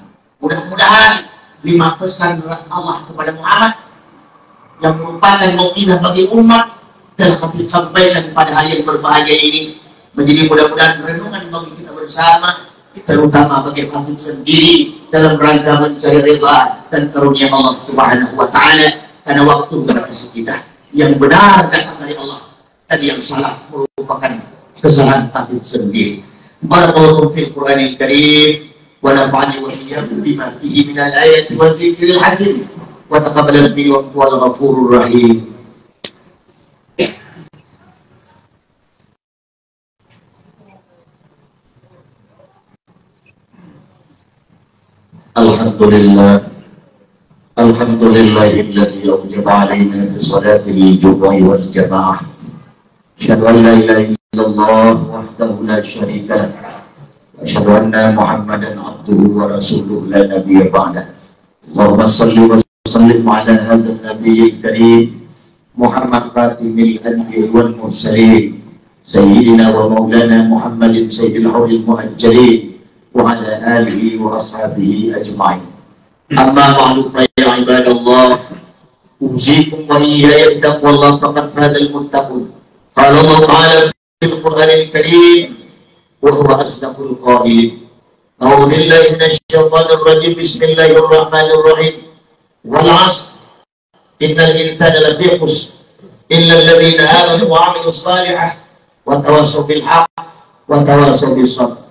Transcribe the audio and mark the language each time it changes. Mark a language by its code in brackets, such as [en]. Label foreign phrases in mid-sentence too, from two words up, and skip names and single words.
[id] Mudah-mudahan 5 pesan Allah kepada Muhammad yang merupakan mau'izah bagi umat telah kami sampaikan pada hari yang berbahagia ini, menjadi mudah-mudahan renungan bagi kita bersama, terutama bagi kami sendiri dalam rangka mencari ridha dan karunia Allah [ar] سبحانه وتعالى. [id] Karena waktu berkasih kita yang benar datang dari Allah dan yang salah merupakan kesalahan kami sendiri. [ar] بارك الله في القرآن الكريم ونفعني وإياكم بما فيه من الآيات والذكر الحكيم وتقبل مني وهو الغفور الرحيم. الحمد لله الذي أوجب علينا بصلاة الجمعة والجماعة. أشهد أن لا إله إلا الله وحده لا شريك له. أشهد أن محمدا عبده ورسوله لا نبي بعده. اللهم صل وسلم على هذا النبي الكريم محمد خاتم الأنبياء والمرسلين سيدنا ومولانا محمد سيد الغر المحجلين وعلى آله وأصحابه أجمعين. أما بعد فيا عباد الله، أوصيكم وإياي بتقوى الله فقد فاز المتقون. قال الله تعالى في القرآن الكريم, وهو أصدق القائلين. أعوذ بالله من الشيطان الرجيم. بسم الله الرحمن الرحيم. والعصر إن الإنسان لفي خسر إلا الذين آمنوا وعملوا الصالحات وتواصوا بالحق وتواصوا بالصبر.